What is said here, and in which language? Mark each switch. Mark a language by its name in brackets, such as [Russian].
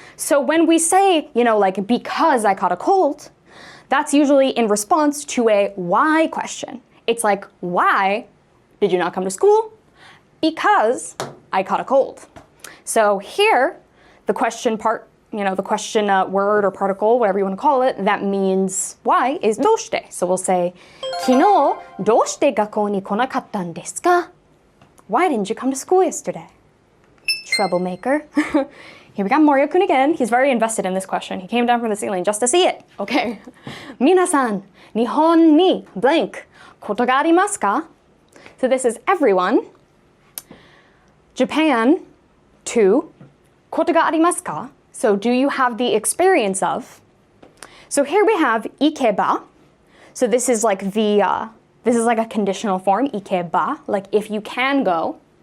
[English] So when we say, like because I caught a cold, that's usually in response to a why question. It's like, why did you not come to school? Because I caught a cold. So here, the question part, the question word or particle, whatever you want to call it, that means why is どうして. So we'll say, [Japanese] 昨日どうして学校に来なかったんですか? [English] Why didn't you come to school yesterday? Troublemaker. Here we got Morio-kun again. He's very invested in this question. He came down from the ceiling just to see it. Okay. [Japanese] 皆さん、日本に blank ことがありますか? [English] So this is everyone. Japan to [Japanese] ことがありますか? [English] So do you have the experience of? So here we have 行けば. So this is like this is like a conditional form, 行けば, like if you can go.